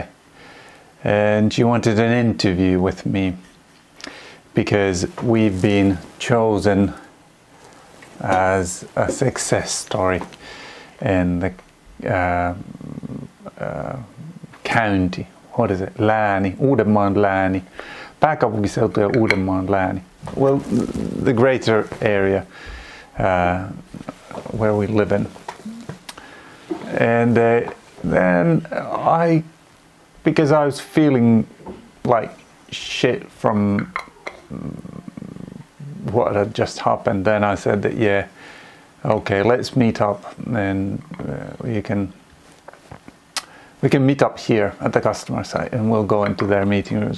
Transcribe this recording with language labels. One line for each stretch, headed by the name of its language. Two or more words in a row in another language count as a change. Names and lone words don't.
English: And she wanted an interview with me because we've been chosen as a success story in the county. What is it?
Finnish: Lääni, Uudenmaan lääni. Pääkaupunkiseutu ja Uudenmaan lääni.
English: Well, the greater area where we live in. And then because I was feeling like shit from what had just happened, then I said that, yeah, okay, let's meet up, and we can meet up here at the customer site and we'll go into their meeting rooms.